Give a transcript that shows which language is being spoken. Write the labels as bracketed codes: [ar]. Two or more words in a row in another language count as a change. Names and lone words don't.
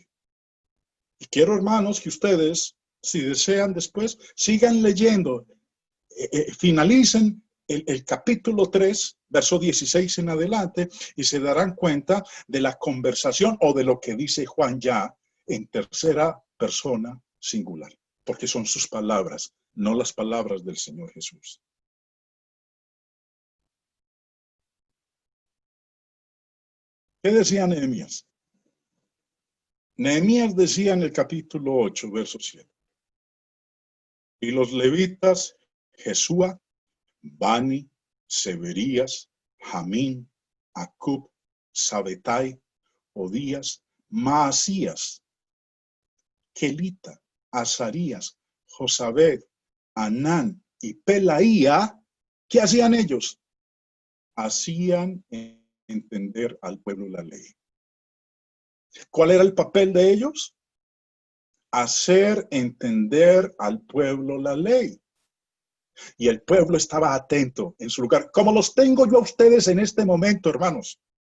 [es] Y quiero, hermanos, que ustedes, si desean después, sigan leyendo, finalicen el capítulo 3, verso 16 en adelante, y se darán cuenta de la conversación o de lo que dice Juan ya en tercera persona singular, porque son sus palabras, no las palabras del Señor Jesús. ¿Qué decía Nehemías? Nehemías decía en el capítulo 8, verso 7. Y los levitas, Jesúa, Bani, Severías, Jamín, Acub, Sabetai, Odías, Maasías, Kelita, Azarías, Josabed, Anán y Pelaía, ¿qué hacían ellos? Hacían entender al pueblo la ley. ¿Cuál era el papel de ellos? Hacer entender al pueblo la ley. Y el pueblo estaba atento en su lugar, como los tengo yo a ustedes en este momento, hermanos.